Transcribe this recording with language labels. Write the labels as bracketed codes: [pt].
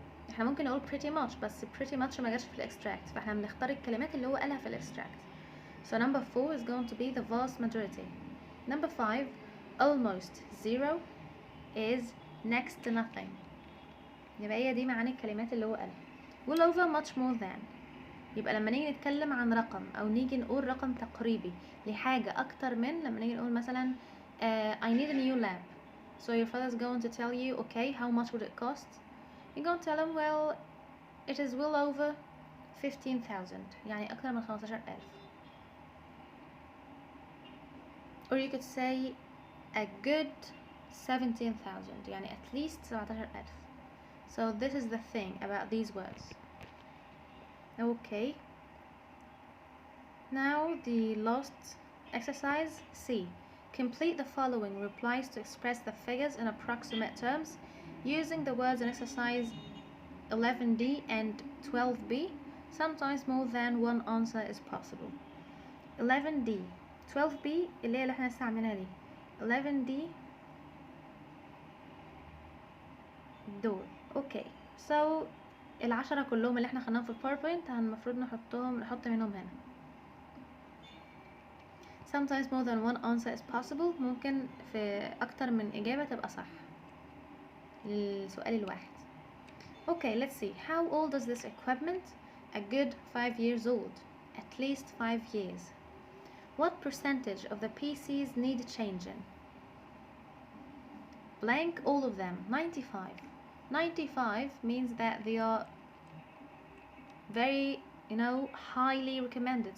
[ar] احنا ممكن نقول pretty much بس pretty much ما جاش في الاكستراكت، فاحنا بنختار الكلمات اللي هو قالها في الاكستراكت. [en] So number 4 is going to be the vast majority. Number 5, almost zero is next to nothing. [ar] يبقى هي دي معاني الكلمات اللي هو قالها. [en] well over much more than. [ar] يبقى لما نيجي نتكلم عن رقم او نيجي نقول رقم تقريبي لحاجة اكتر من، لما نيجي نقول مثلا [en] I need a new lamp. So your father's going to tell you, okay, how much would it cost? You're going to tell him, well, it is well over 15,000. [ar] يعني أكثر من 15,000. [en] Or you could say a good 17,000. [ar] يعني [en] at least 17,000. So this is the thing about these words. Okay. Now the last exercise, C. Complete the following replies to express the figures in approximate terms using the words in exercise 11D and 12B. Sometimes more than one answer is possible. [ar] 11D 12B اللي احنا لسه عاملينها دي. 11D دول. اوكي so العشرة كلهم اللي احنا خدناهم في الباوربوينت المفروض نحط منهم هنا. [en] Sometimes more than one answer is possible. [ar] ممكن في أكتر من إجابة تبقى صح للسؤال الواحد. [en] Okay, let's see. How old is this equipment? A good 5 years old. At least 5 years. What percentage of the PCs need changing? Blank, all of them. 95. 95 means that they are very, highly recommended.